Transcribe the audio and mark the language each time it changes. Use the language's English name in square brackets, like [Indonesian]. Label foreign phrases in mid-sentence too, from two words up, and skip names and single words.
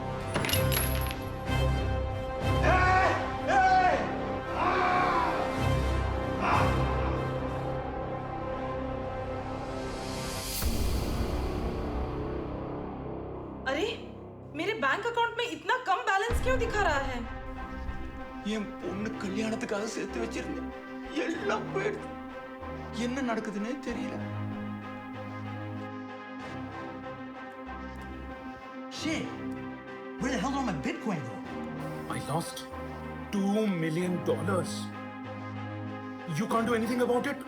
[Hindi] अरे मेरे बैंक अकाउंट में इतना कम बैलेंस क्यों दिखा रहा है? [Tamil] என் பொண்ணு கல்யாணத்துக்காக சேர்த்து வச்சிருந்தேன். எல்லாம் போயிடுது. என்ன நடக்குதுன்னே தெரியல. [English] Shit! Where the hell did my Bitcoin go? I lost $2 million. You can't do anything about it?